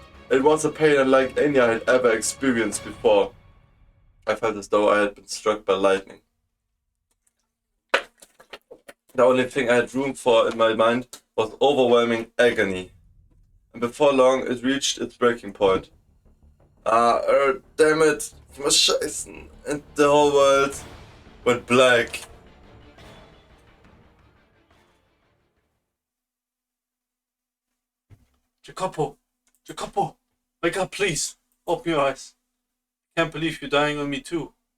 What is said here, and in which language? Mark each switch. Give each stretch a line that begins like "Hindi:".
English: It was a pain unlike any I had ever experienced before. I felt as though I had been struck by lightning. The only thing I had room for in my mind was overwhelming agony. And before long it reached its breaking point. Damn it,
German: ich muss scheißen.
English: And the whole world went black. Jacopo! Jacopo! Wake up, please! Open your eyes. Can't believe you're dying on me too.